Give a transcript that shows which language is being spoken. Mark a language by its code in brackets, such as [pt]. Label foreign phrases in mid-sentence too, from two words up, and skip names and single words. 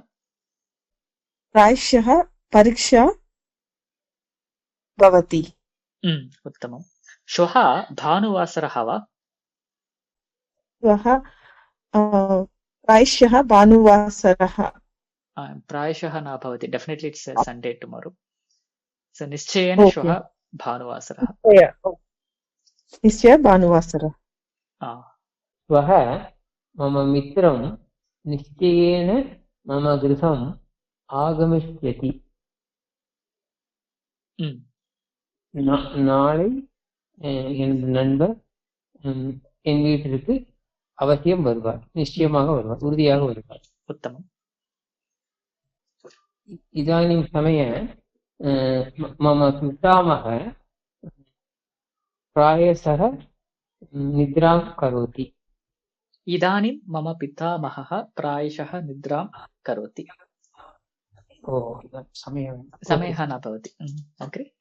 [sa] प्रायशः परीक्षा भवति उत्तमं श्वः भानुवासरः वा श्वः प्रायशः भानुवासरः प्रायशः न भवति [en] definitely it's Sunday tomorrow so [sa] निश्चयेन श्वः भानुवासरः निश्चय भानुवासरः श्वः मम मित्रं निश्चयेन मम गृहम् आगमिष्यति [ta] நாளை எனது நண்பர் என் வீட்டிற்கு அவசியம் வருவார் நிச்சயமாக வருவார் உறுதியாக வருவார் [sa] उत्तमम् इदानीं समये मम पितामहः प्रायशः निद्रां करोति इदानीं मम पितामहः प्रायशः निद्रां करोति समयः न भवति अग्रे